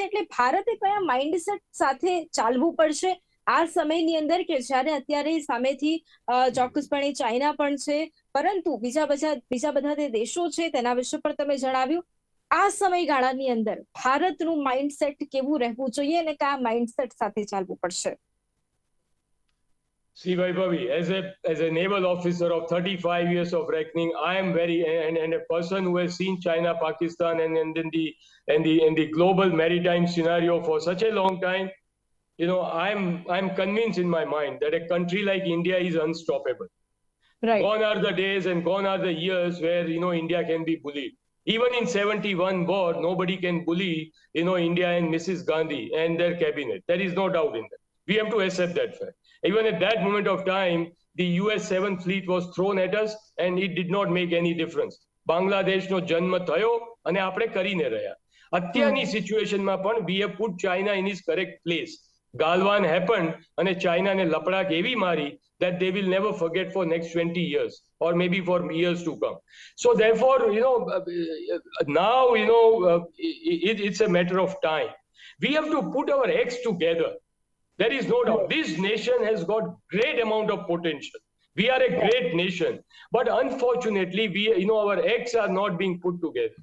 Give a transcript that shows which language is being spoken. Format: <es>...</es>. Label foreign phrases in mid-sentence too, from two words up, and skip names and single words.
<gu>એટલે ભારતે કયા માઇન્ડસેટ સાથે ચાલવું પડશે આ સમયની અંદર કે જ્યારે અત્યારે સામેથી ચોક્કસપણે ચાઇના પણ છે, પરંતુ બીજા બધા જે દેશો છે તેના વિશે પણ તમે જણાવ્યું. આ સમયગાળાની અંદર ભારતનું માઇન્ડસેટ કેવું રહેવું જોઈએ અને કયા માઇન્ડસેટ સાથે ચાલવું પડશે?</gu> <en>See, Vaibhavi, as a naval officer of 35 years of reckoning, I am very, and a person who has seen China, Pakistan, and the global maritime scenario for such a long time, I'm convinced in my mind that a country like India is unstoppable. Right. Gone are the days and gone are the years where, India can be bullied. Even in 71 war, nobody can bully, India and Mrs. Gandhi and their cabinet. There is no doubt in that. We have to accept that fact. Even at that moment of time, the US 7th Fleet was thrown at us and it did not make any difference.</en> <gu>બાંગ્લાદેશનો જન્મ થયો અને આપણે કરીને રહ્યા. અત્યારની સિચ્યુએશનમાં પણ</gu> <en>we have put China in its correct place. Galwan happened</en> <gu>અને ચાઇનાને લપડાક એવી મારી</gu> <en>that they will never forget for next 20 years or maybe for years to come. So therefore, now, it's a matter of time. We have to put our acts together. There is no doubt. This nation has got great amount of potential. We are a great nation, but unfortunately, our acts are not being put together.</en>